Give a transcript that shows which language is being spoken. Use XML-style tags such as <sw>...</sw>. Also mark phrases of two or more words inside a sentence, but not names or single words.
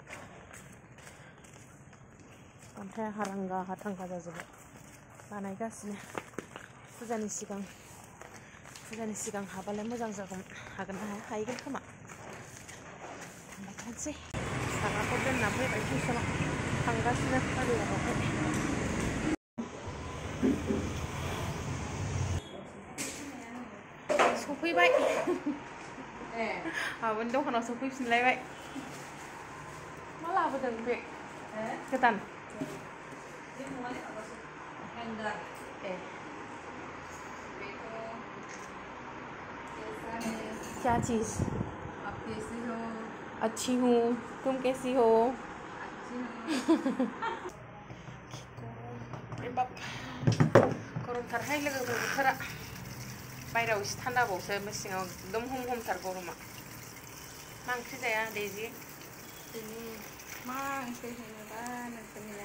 <brx>ओमफ्राय हारांगा हाथांगा जाजोब्बाय बानायगासिनो फुजानि सिगां हाबालाय मोजां जागौमोन हागोन ना हाया हाहैगोन खोमा थांबाय थानोसै फिसालाखौ दोनना फैबाय टिउसनाव थांगासिनो पार्लारावहाय सफैबाय आबोनि दखानाव सफैफिनलायबाय मा लाबोदों बे गोदान</brx> <hi>क्या चीज़ आप कैसी हो अच्छी हूँ तुम कैसी हो</hi> <brx>गरमथारहाय लोगोफोर बोथोरा बायहेरायाव एसे थान्दाबावसो सिङाव एकदम हमथार गरमा मा ओंख्रि जाया दैजि मा ओंख्रि होनोबा नोंसोरनिया</brx>